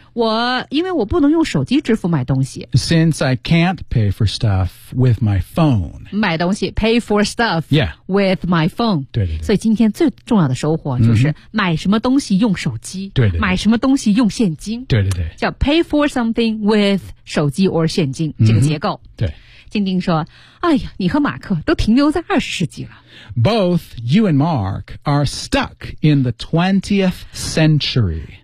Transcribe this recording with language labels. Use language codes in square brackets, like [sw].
[zh] 我因为我不能用手机支付买东西 [en] Since I can't pay for stuff with my phone [zh] 买东西 [en] pay for stuff with my phone [zh] 对对对所以今天最重要的收获就是买什么东西用手机对对对买什么东西用现金对对对叫 [en] pay for something with [zh] 手机 or 现金、这个结构对静静说哎呀你和马克都停留在20世纪了 [en] Both you and Mark are stuck in the 20th century